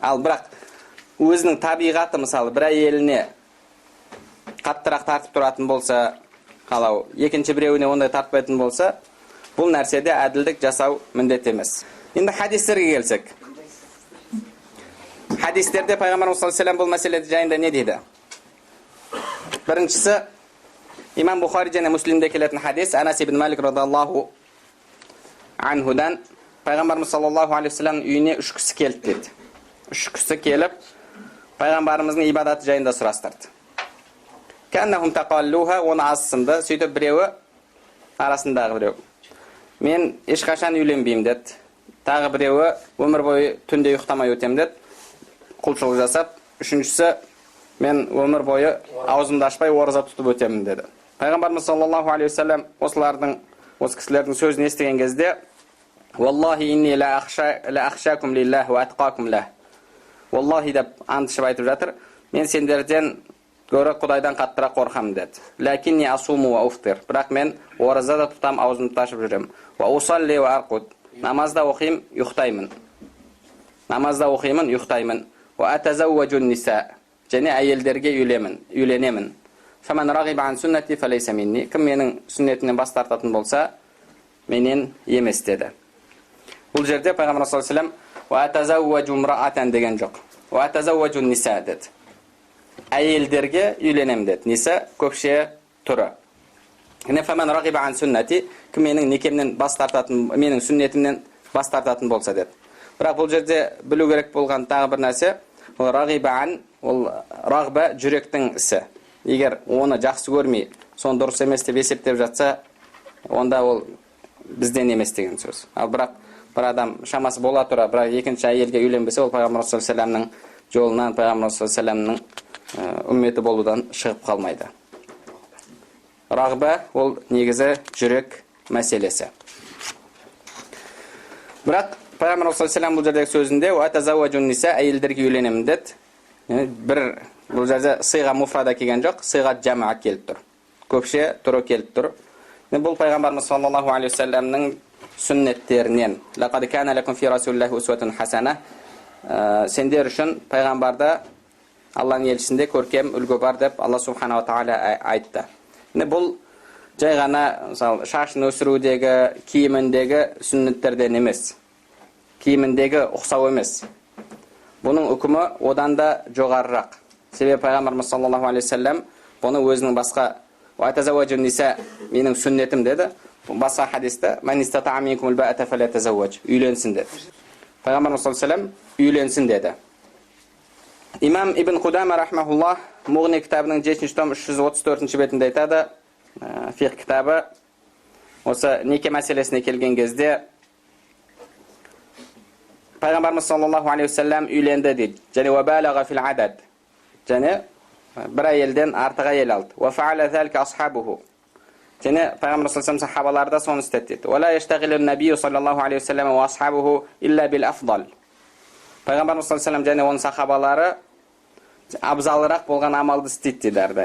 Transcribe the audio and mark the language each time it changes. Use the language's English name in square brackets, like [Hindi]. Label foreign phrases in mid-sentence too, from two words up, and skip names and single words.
[Kazakh] Ал бірақ өзінің табиғаты, мысалы, бір әйеліне қаттырақ тартып тұратын болса, қалау, екінші біреуіне ондай тартпайтын болса, бұл нәрседе әділдік жасау міндет емес. Енді хадистерге келсек. Хадистерде Пайғамбарымыз [Arabic] صلى الله عليه وسلم [Kazakh] бұл мәселе жайында не дейді? Біріншісі, Имам Бухари және Муслимде келетін хадис, Анас ибн Малик [Arabic] رضي الله عنه, [Kazakh] Пайғамбарымыз [Arabic] صلى الله عليه وسلم [Kazakh] үйіне 3 кісі келді дейді. 3 кісі келіп, Пайғамбарымыздың ибадаты жайында сұрастырды. [Arabic] كأنهم تقالوها, [Kazakh] оны азсынды, сөйтіп біреуі, арасындағы біреу. Мен ешқашан үйленбеймін деді. Тағы біреуі, өмір бойы түнде ұйықтамай өтем деді. Құлшылық жасап, үшіншісі, мен өмір бойы аузымды ашпай ораза тұтып өтемін деді. [Arabic] Пайғамбарымыз صلى الله عليه وسلم [Kazakh] осы кісілердің сөзін естіген кезде [Arabic] والله إني لأخشاكم لله وأتقاكم له. [Kazakh] Wallahi деп антышып айтып жатыр. Мен сендерден гөрі Құдайдан қаттырақ қорқамын деді. [Arabic] لكني أصوم وأفطر. [Kazakh] Бірақ мен ораза да тұтам, аузымды ашып жүремін. [Arabic] وأصلي وأرقد. [Kazakh] Намазда оқимын, ұйықтаймын. Намазда оқимын, ұйықтаймын. [Arabic] وأتزوج النساء. [Kazakh] Және әйелдерге үйленемін. [Arabic] فمن رغب عن سنتي فليس مني. [Kazakh] Кім менің сүннетімнен бас тартатын болса, менен емес деді. Бұл жерде Пайғамбар [Arabic] صلى الله عليه وسلم وأتزوج امرأة [Kazakh] деген жоқ. [Arabic] وأتزوج النساء [Kazakh] деді. Әйелдерге үйленем деді. Ниса көпше түрі. [Arabic] فمن رغب عن سنتي, [Kazakh] кім менің некемнен бас тартатын, менің сүннетімнен бас тартатын болса деді. Бірақ бұл жерде білу керек болған тағы бір нәрсе, ол [Arabic] رغب عن, [Kazakh] ол рағба жүректің ісі. Егер оны жақсы көрмей, соны дұрыс емес деп есептеп жатса, онда ол бізден емес деген сөз. Ал бірақ бір адам шамасы бола тұра, бірақ екінші әйелге үйленбесе, ол Пайғамбар [Arabic] صلى الله عليه وسلم [Kazakh] жолынан, Пайғамбар [Arabic] صلى الله عليه وسلم [Kazakh] үмметі болудан шығып қалмайды. Рағба ол негізі жүрек мәселесі. Бірақ Пайғамбар [Arabic] صلى الله عليه وسلم [Kazakh] бұл жердегі сөзінде [Arabic] «وأتزوج النساء» [Kazakh] әйелдерге үйленемін деді. Бір бұл жерде [Arabic] صيغة مفردة [Kazakh] келген жоқ, [Arabic] صيغة جماعة [Kazakh] келіп тұр. Көпше түрі келіп тұр. Бұл Пайғамбарымыз [Arabic] صلى الله عليه وسلم [Kazakh] сүннеттерінен. [Arabic] «لقد كان لكم في رسول الله أسوة حسنة». [Kazakh] Сендер үшін Пайғамбарда Алланың елшісінде көркем үлгі бар деп Алла субханала тағала айтты. Бұл жай ғана шашын өсірудегі, киіміндегі сүннеттерден емес. Киіміндегі ұқсау емес. Бұның үкімі одан да жоғарырақ. Себебі Пайғамбарымыз [Arabic] صلى الله عليه وسلم [Kazakh] бұны өзінің басқа [Arabic] «وأتزوج النساء» [Kazakh] менің сүннетім деді. Басқа хадисте [Arabic] «من استطاع منكم الباءة فليتزوج» [Kazakh] үйленсін деді. Пайғамбарымыз [Arabic] صلى الله عليه وسلم [Kazakh] үйленсін деді. Имам Ибн Қудама рахмахуллах Мұғни кітабының 7-ші том 334-ші бетінде айтады, фиқ кітабы, осы неке мәселесіне келген кезде Пайғамбарымыз [Arabic] صلى الله عليه وسلم [Kazakh] үйленді дейді. [Arabic] Және «وبالغ في العدد». [Kazakh] Және бір әйелден артық әйел алды. [Arabic] «وفعل ذلك أصحابه». [Kazakh] Және Пайғамбар [Arabic] صلى الله عليه وسلم [Kazakh] сахабалары да соны істеді дейді. [Arabic] «ولا يشتغل النبي صلى الله عليه وسلم وأصحابه إلا بالأفضل». [Kazakh] Пайғамбар [Arabic] صلى الله عليه وسلم [Kazakh] және оның сахабалары абзалырақ болған амалды істейді дейді әрдайым.